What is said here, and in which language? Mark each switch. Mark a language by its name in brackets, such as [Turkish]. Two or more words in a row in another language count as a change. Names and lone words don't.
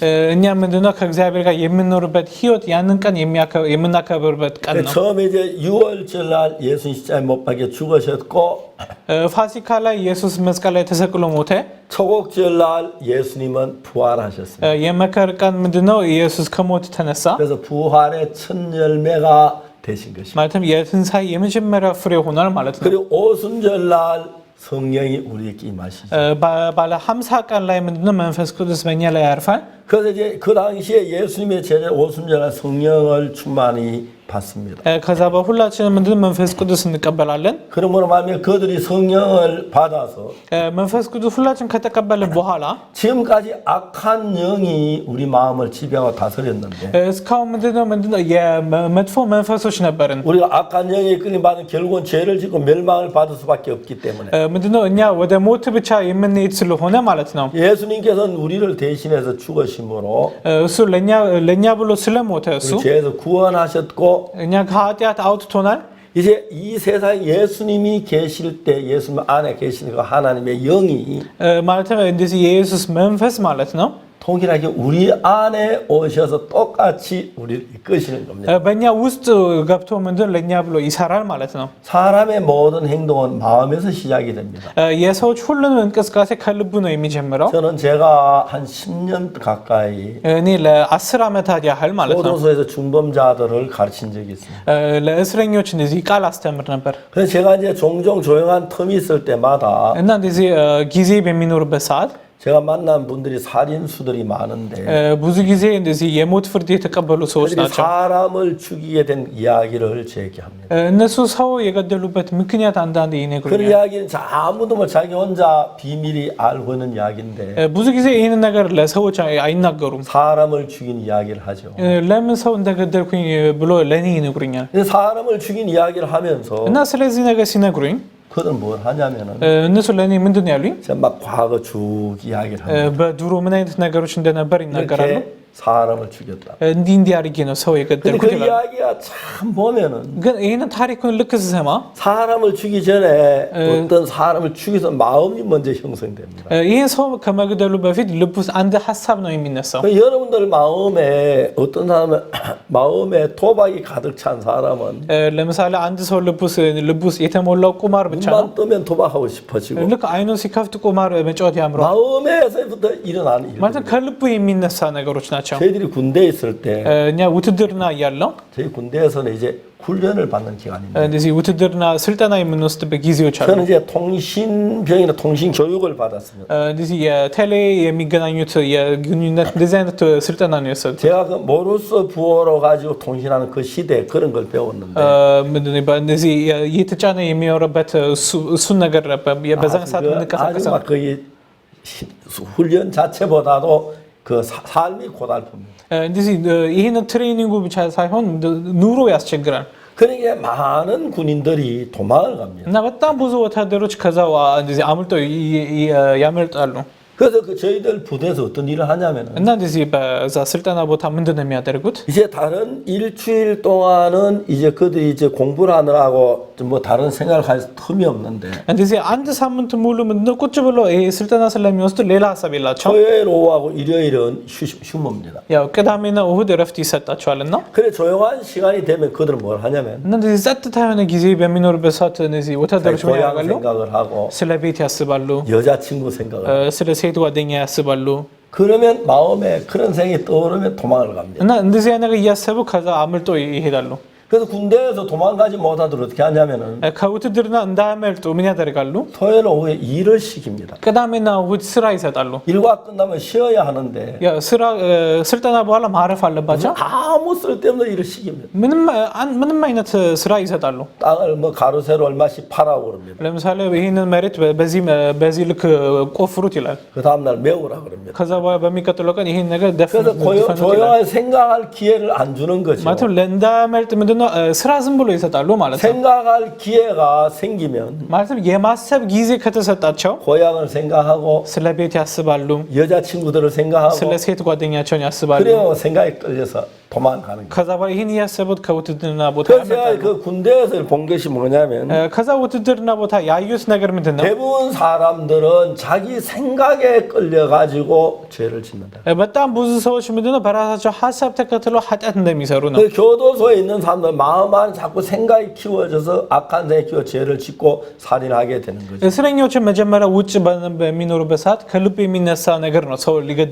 [Amharic] እኛ ምንድነው ከእግዚአብሔር ጋር የምንኖርበት ህይወት ያንን ቀን የምናከብርበት ቀን ነው። [Korean] 처음에 이제 6월절 날 예수님 십자가에 못 박혀 죽으셨고 [Amharic] ፋሲካ ላይ ኢየሱስ መስቀል ላይ ተሰቅሎ ሞተ። [Korean] 초곡절 날 예수님은 부활하셨습니다. [Amharic] የመከር ቀን ምንድነው ኢየሱስ ከሞት ተነሳ። [Korean] 그래서 부활의 첫 열매가 되신 것입니다. [Amharic] ማለትም የትንሣኤ የመጀመሪያ ፍሬ ሆኗል ማለት ነው። [Korean] 그리고 오순절 날 성령이 우리에게 임하시죠. [Amharic] ባለ 50 ቀን ላይ ምንድነው መንፈስ ቅዱስ በእኛ ላይ ያርፋል። [Korean] 그래서 이제 그 당시에 예수님의 제자 오순절 날 성령을 충만히 받습니다. [Amharic] ከዛ በሁላችንም ምንድነው መንፈስ ቅዱስ እንቀበላለን። [Korean] 그러므로 말하면 그들이 성령을 받아서 [Amharic] መንፈስ ቅዱስ ሁላችን ከተቀበልን በኋላ [Korean] 지금까지 악한 영이 우리 마음을 지배하고 다스렸는데 [Amharic] እስካሁን ምንድነው የመጥፎ መንፈሶች ነበርን። [Korean] 우리가 악한 영에 끌림 받은 결국은 죄를 짓고 멸망을 받을 수밖에 없기 때문에 [Amharic] ምንድነው እኛ ወደ ሞት ብቻ የምንሄድ ስለሆነ ማለት ነው። [Korean] 예수님께서는 우리를 대신해서 죽으심으로 [Amharic] እሱ ለኛ ብሎ ስለሞተ እሱ [Korean] 우리 죄에서 구원하셨고 [Amharic] እኛ ከኃጢአት አውጥቶናል። [Korean] 이제 이 세상에 예수님이 계실 때 예수님 안에 계시는 그 하나님의 영이 [Amharic] ማለትም እንደዚህ የኢየሱስ መንፈስ ማለት ነው [Korean] 동일하게 우리 안에 오셔서 똑같이 우리를 이끄시는 겁니다. [Amharic] በእኛ ውስጥ ገብቶ ምንድን ለእኛ ብሎ ይሰራል ማለት ነው። [Korean] 사람의 모든 행동은 마음에서 시작이 됩니다. [Amharic] የሰዎች ሁሉንም እንቅስቃሴ ከልቡ ነው የሚጀምረው። [Korean] 저는 제가 한 10년 가까이 [Amharic] እኔ ለ10 ዓመታት ያህል ማለት ነው [Korean] 교도소에서 중범자들을 가르친 적이 있습니다. [Amharic] ለእስረኞች እንደዚህ ቃል አስተምር ነበር። [Korean] 그래서 제가 이제 종종 조용한 텀이 있을 때마다 [Amharic] እና እንደዚህ ጊዜ በሚኖርበት ሰዓት [Korean] 제가 만난 분들이 살인수들이 많은데 [Amharic] ብዙ ጊዜ እንደዚህ የሞት ፍርድ የተቀበሉ ሰዎች [Korean] 그들이 [Amharic] ናቸው። [Korean] 사람을 죽이게 된 이야기를 제게 합니다. [Amharic] እነሱ ሰው የገደሉበት ምክንያት አንዳንድ [Korean] 그 [Amharic] ይነግሩኛል። [Korean] 이야기는 아무도 뭐 자기 혼자 비밀이 알고 있는 이야기인데 [Amharic] ብዙ ጊዜ ይህንን ነገር ለሰዎች አይናገሩም። [Korean] 사람을 죽인 이야기를 하죠. [Amharic] ለምን ሰው እንደገደልኩኝ ብሎ ለእኔ ይነግሩኛል። [Korean] 사람을 죽인 이야기를 하면서 [Amharic] እና ስለዚህ ነገር ሲነግሩኝ [Korean] 그들은 뭘 하냐면은 [Amharic] እነሱ ለእኔ ምንድን ነው ያሉኝ? [Korean] 막 과거 쭉 이야기를 합니다. [Amharic] በድሮ ምን አይነት ነገሮች እንደነበር ይናገራሉ። [Korean] 이렇게 사람을 죽였다. [Amharic] እንዲህ አድርጌ ነው ሰው [Korean] 근데 [Amharic] የገደልኩት [Korean] 그 [Amharic] ይላሉ። [Korean] 이야기가 참 보면은 [Amharic] ግን ይህንን ታሪኩን ልክ ስሰማ [Korean] 사람을 죽이기 전에 어떤 사람을 죽여서 마음이 먼저 형성됩니다. [Amharic] ይህ ሰው ከመግደሉ በፊት ልብ ውስጥ አንድ ሀሳብ ነው የሚነሳው። [Korean] 여러분들 마음에 어떤 사람은 마음에 도박이 가득 찬 사람은 [Amharic] ለምሳሌ አንድ ሰው ልብ ውስጥ የተሞላው ቁማር ብቻ ነው። [Korean] 눈만 뜨면 도박하고 싶어지고 [Amharic] ልክ አይኑን ሲከፍት ቁማር መጫወት ያምረዋል። [Korean] 마음에서부터 일어나는 일. [Amharic] ማለት ከልቡ የሚነሳ ነገሮች ናቸው። [Korean] 저희들이 군대에 있을 때 [Amharic] እኛ ውትድርና እያለው [Korean] 저희 군대에서는 이제 훈련을 받는 기간입니다. [Amharic] እንደዚህ ውትድርና ስልጠና የምንወስድበት ጊዜዎች አሉ። [Korean] 저는 이제 통신병이나 통신 교육을 받았습니다. [Amharic] እንደዚህ የቴሌ የሚገናኙት የግንኙነት እንደዚህ አይነት ስልጠና ነው የወሰዱት። [Korean] 제가 그 모루스 부호로 가지고 통신하는 그 시대에 그런 걸 배웠는데 [Amharic] ምንድን ነው እንደዚህ እየተጫነ የሚያወራበት እሱን ነገር በዛን ሰዓት [Korean] 아주 [Amharic] የምንቀሳቀሰው [Korean] 막 거의 훈련 자체보다도 그 삶이 고달픕니다. [Amharic] እንደዚህ ይህንን ትሬኒንጉ ብቻ ሳይሆን ኑሮ ያስቸግራል። [Korean] 그러니까 많은 군인들이 도망을 갑니다. [Amharic] እና በጣም ብዙ ወታደሮች ከዛ እንደዚህ አምልጠው ያመልጣሉ። [Korean] 그래서 그 저희들 부대에서 어떤 일을 하냐면은 [Amharic] እና እንደዚህ በዛ ስልጠና ቦታ ምንድን ነው የሚያደርጉት? [Korean] 이제 다른 일주일 동안은 이제 그들이 이제 공부를 하느라고 뭐 다른 생각을 할 틈이 없는데 [Amharic] እንደዚህ አንድ ሳምንት ሙሉ ምንድነው ቁጭ ብሎ ይሄ ስልጠና ስለሚወስዱ ሌላ ሀሳብ የላቸው። [Korean] 토요일 오후하고 일요일은 휴무입니다. [Amharic] ያው ቅዳሜና እሁድ እረፍት ይሰጣቸዋልና [Korean] 그래 조용한 시간이 되면 그들은 뭘 하냐면 [Amharic] እና እንደዚህ ጸጥታ የሆነ ጊዜ በሚኖርበት ሰዓት እነዚህ ወታደሮች ምን [Korean] 고향 [Amharic] ያደርጋሉ? [Korean] 생각을 하고 [Amharic] ስለ ቤት ያስባሉ፣ [Korean] 여자친구 생각을 하고 [Amharic] ስለ ሴት ጓደኛ ያስባሉ። [Korean] 그러면 마음에 그런 생각이 떠오르면 도망을 갑니다. [Amharic] እና እንደዚህ አይነት ነገር እያሰቡ ከዛ አምልጦ ይሄዳሉ። [Korean] 그래서 군대에서 도망가지 못하도록 어떻게 하냐면은 [Amharic] ከውትድርና እንዳያመልጡ ምን ያደርጋሉ? [Korean] 토요일 오후에 일을 시킵니다. [Amharic] ቅዳሜና እሁድ ስራ ይሰጣሉ። [Korean] 일과 끝나면 쉬어야 하는데 [Amharic] ያ ስራ ስልጠና በኋላ ማረፍ አለባቸው። [Korean] 아무 쓸데없는 일을 시킵니다. [Amharic] ምንም አይነት ስራ ይሰጣሉ። [Korean] 땅을 뭐 가로세로 얼마씩 파라고 그럽니다. [Amharic] ለምሳሌ ይህንን መሬት በዚህ ልክ ቆፍሩት ይላል። [Korean] 그 다음날 메우라 그럽니다. [Amharic] ከዛ በኋላ በሚቀጥለው ቀን ይህን ነገር [Korean] 그래서 조용하게 생각할 기회를 안 주는 거죠. [Amharic] ማለትም እንዳያመልጥ ምንድነው ስራ ዝም ብሎ ይሰጣሉ ማለት ነው። [Korean] 생각할 기회가 생기면 [Amharic] ማለትም የማሰብ ጊዜ ከተሰጣቸው [Korean] 고향을 생각하고 [Amharic] ስለ ቤት ያስባሉ፣ [Korean] 여자친구들을 생각하고 [Amharic] ስለ ሴት ጓደኛቸውን ያስባሉ። [Korean] 그래요 생각에 끌려서 도망가는 거예요. [Amharic] ከዛ በኋላ ይህን እያሰቡት ከውትድርና ቦታ [Korean] 그래서 제가 [Amharic] ያመልጣሉ። [Korean] 그 군대에서 본 것이 뭐냐면 [Amharic] ከዛ ውትድርና ቦታ ያዩት ነገር ምንድን ነው? [Korean] 대부분 사람들은 자기 생각에 끌려가지고 죄를 짓는다. [Amharic] በጣም ብዙ ሰዎች ምንድነው በራሳቸው ሀሳብ ተከትለው ኃጢአት እንደሚሰሩ ነው። [Korean] 그 교도소에 있는 사람들 마음 안에 자꾸 생각이 키워져서 악한 생각이 키워 죄를 짓고 살인하게 되는 거죠. [Amharic] እስረኞችን መጀመሪያ ውጭ በሚኖሩበት ሰዓት ከልብ የሚነሳ ነገር ነው ሰው ሊገድል